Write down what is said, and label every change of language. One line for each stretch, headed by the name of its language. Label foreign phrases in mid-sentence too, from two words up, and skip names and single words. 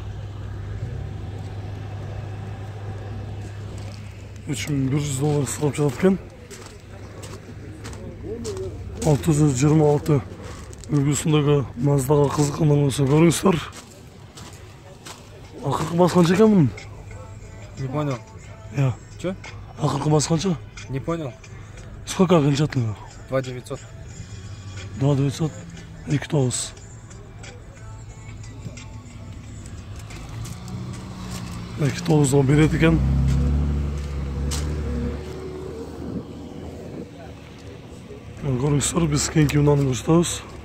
Kazakh: $3.100 сұрап жатқан. 626 үлгісіндегі Mazdaға қызыққандар болса көріңіздер. Ақырғы басы қанша екен бұның?
Russian: Не понял. Я. Че? Ақырғы басы қанша? Не понял. Сколько окончательно? 2900. 2900. 2.9.
Kazakh: Екі тоғызға береді екен. Көріңіздер, біз кеңки унаны көрсетеміз.